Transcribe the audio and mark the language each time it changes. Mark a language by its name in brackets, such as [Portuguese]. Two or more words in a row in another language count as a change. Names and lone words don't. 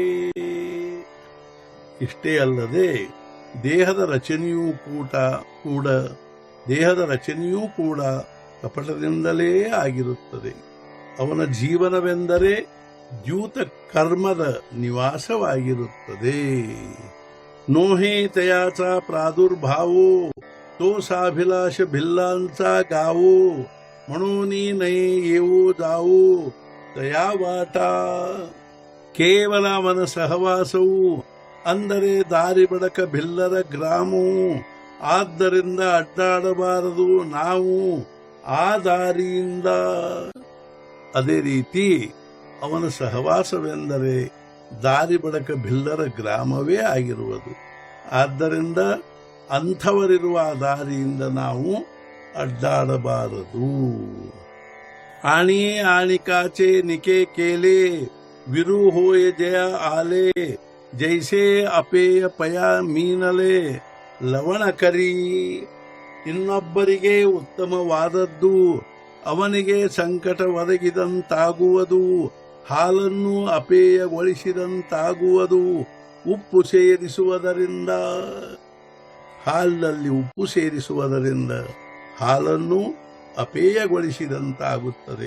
[Kannada] ಇಷ್ಟೇ ಅಲ್ಲದೆ ದೇಹದ ರಚನೆಯೂ ಕೂಡ ಕಪಟದಿಂದಲೇ ಆಗಿರುತ್ತದೆ. ಅವನ ಜೀವನವೆಂದರೆ ದ್ಯೂತ ಕರ್ಮದ ನಿವಾಸವಾಗಿರುತ್ತದೆ. [Marathi] नोहे तयाचा प्रादुर्भावो तो साभिलाष भिल्लांचा गावो. म्हणून नये येवो जावो तया वाटा. [Kannada] ಕೇವಲ ಅವನ ಸಹವಾಸವು ಅಂದರೆ ದಾರಿ ಬಡಕ ಭಿಲ್ಲರ ಗ್ರಾಮವು. ಆದ್ದರಿಂದ ಅಡ್ಡಾಡಬಾರದು ನಾವು ಆ ದಾರಿಯಿಂದ. ಅದೇ ರೀತಿ ಅವನ ಸಹವಾಸವೆಂದರೆ ದಾರಿ ಬಡಕ ಭಿಲ್ಲರ ಗ್ರಾಮವೇ ಆಗಿರುವುದು. ಆದ್ದರಿಂದ ಅಂಥವರಿರುವ ದಾರಿಯಿಂದ ನಾವು ಅಡ್ಡಾಡಬಾರದು. [Marathi] आणि आणिकाचे निके केले विरू होय जया आले. जैसे अपेय पय मीनले लवण करी. [Kannada] ಇನ್ನೊಬ್ಬರಿಗೆ ಉತ್ತಮವಾದದ್ದು ಅವನಿಗೆ ಸಂಕಟ ಒದಗಿದಂತಾಗುವುದು. ಹಾಲನ್ನು ಅಪೇಯಗೊಳಿಸಿದಂತಾಗುವುದು. ಉಪ್ಪು ಸೇರಿಸುವುದರಿಂದ ಹಾಲಿನಲ್ಲಿ ಉಪ್ಪು ಸೇರಿಸುವುದರಿಂದ ಹಾಲನ್ನು ಅಪೇಯಗೊಳಿಸಿದಂತಾಗುತ್ತದೆ.